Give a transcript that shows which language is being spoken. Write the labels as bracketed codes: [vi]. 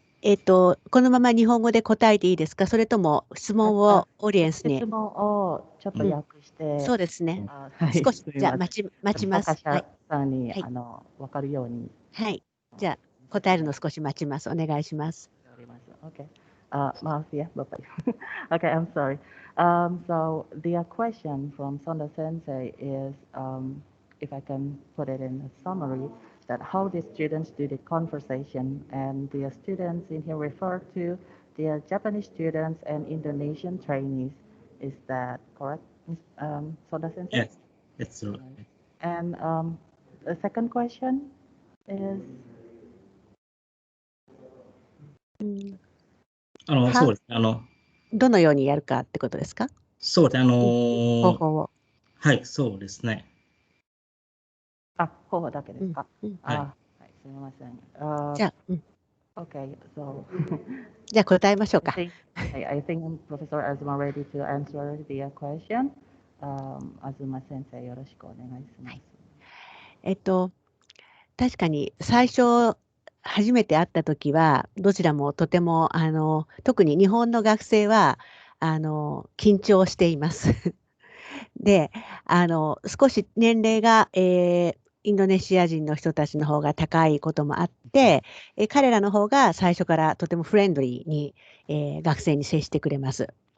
[ja] このまま日本語で答えていいですか？それとも質問をオーディエンスに。質問をちょっと訳して、そうですね。はい、少しじゃあ待ちます。参加者さんに、はい、分かるように。はい。じゃあ答えるの少し待ちます。お願いします。 [en] Okay. [id] Maaf ya, Bapak. [en] Okay, I'm sorry. So the question from Sonda Sensei is, if I can put it in a summary, that how the students do the conversation, and the students in here refer to the Japanese students and Indonesian trainees. Is that correct, Sonda Sensei? Yes, that's true. And the second question is? [ja] そうですね。どのようにやるかってことですか？そうですね、方法を。はい、そうですね。あ、方法だけですか？はい。はい、すみません。じゃあ、 [en] Okay, so [ja] じゃあ答えましょう [en] I [ja] か。 [en] think I think Professor Azuma ready to answer the question. [ja] Azuma 先生よろしくお願いします。確かに最初初めて会った時はどちらもとても特に日本の学生は緊張しています。で少し年齢が、インドネシア人の人たちの方が高いこともあって、彼らの方が最初からとてもフレンドリーに、学生に接してくれます。